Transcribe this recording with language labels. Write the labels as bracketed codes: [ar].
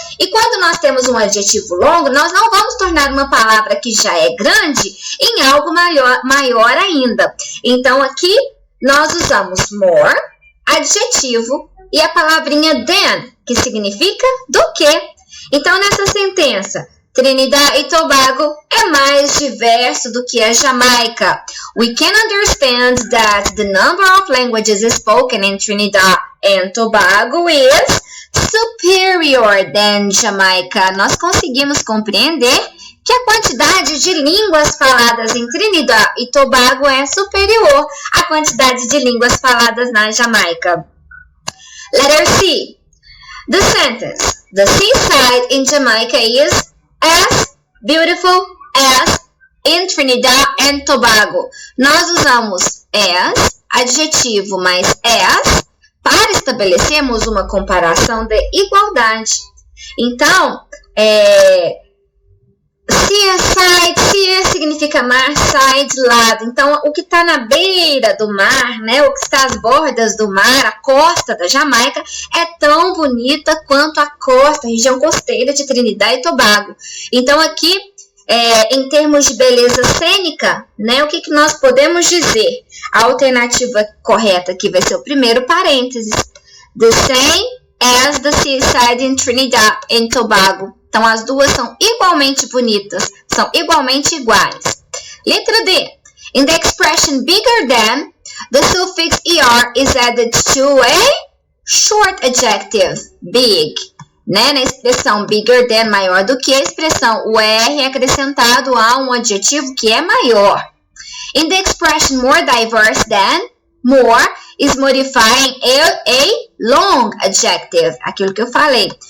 [pt] E quando nós temos um adjetivo longo, nós não vamos tornar uma palavra que já é grande em algo maior ainda. Então, aqui nós usamos more, adjetivo, e a palavrinha than, que significa do que. Então, nessa sentença, Trinidad e Tobago é mais diverso do que a Jamaica. [en] We can understand that the number of languages spoken in Trinidad and Tobago is superior than Jamaica. [pt] Nós conseguimos compreender que a quantidade de línguas faladas em Trinidad e Tobago é superior à quantidade de línguas faladas na Jamaica. [en] Letter C. The sentence, the seaside in Jamaica is as beautiful as in Trinidad and Tobago. [pt] Nós usamos as, adjetivo mais as, para estabelecermos uma comparação de igualdade. Então, seaside significa mar, side, lado. Então, o que está na beira do mar, o que está às bordas do mar, a costa da Jamaica, é tão bonita quanto a costa, a região costeira de Trinidad e Tobago. Então, aqui, em termos de beleza cênica, o que nós podemos dizer? A alternativa correta aqui vai ser o primeiro parênteses. [en] The same as the seaside in Trinidad and Tobago. [pt] Então, as duas são igualmente bonitas, são igualmente iguais. Letra D. [en] In the expression bigger than, the suffix er is added to a short adjective, big. [pt] Na expressão bigger than, maior do que, a expressão o er é acrescentado a um adjetivo que é maior. [en] In the expression more diverse than, more is modifying a long adjective, [pt] aquilo que eu falei.